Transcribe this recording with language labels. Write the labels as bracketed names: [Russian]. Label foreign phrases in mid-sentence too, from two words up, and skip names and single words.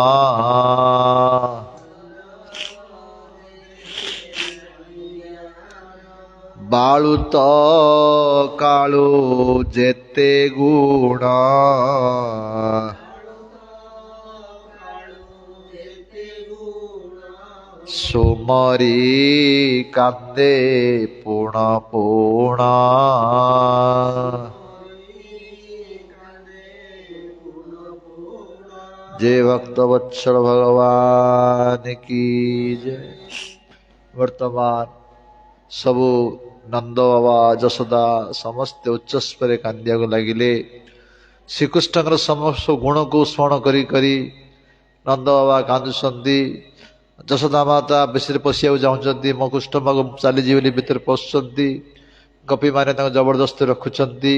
[Odia] ବାଳୁତ କାଳୁ ଯେତେ ଗୁଣ ସୁମରି କାନ୍ଦେ ପୁଣ ପୁଣ [Hindi] जय भक्त वत्सल भगवान की जय। [Odia] ବର୍ତ୍ତମାନ ସବୁ ନନ୍ଦ ବାବା, ଯଶୋଦା ସମସ୍ତେ ଉଚ୍ଚସ୍ୱରେ କାନ୍ଦିବାକୁ ଲାଗିଲେ। ଶ୍ରୀକୃଷ୍ଣଙ୍କର ସମସ୍ତ ଗୁଣକୁ ସ୍ମରଣ କରି କରି ନନ୍ଦ ବାବା କାନ୍ଦୁଛନ୍ତି। ଯଶୋଦା ମାତା ବେଶୀରେ ପଶିବାକୁ ଚାହୁଁଛନ୍ତି, ମୋ କୃଷ୍ଣ ପାଖକୁ ଚାଲିଯିବେ ବୋଲି ଭିତରେ ପଶୁଛନ୍ତି। ଗୋପୀମାନେ ତାଙ୍କୁ ଜବରଦସ୍ତି ରଖୁଛନ୍ତି।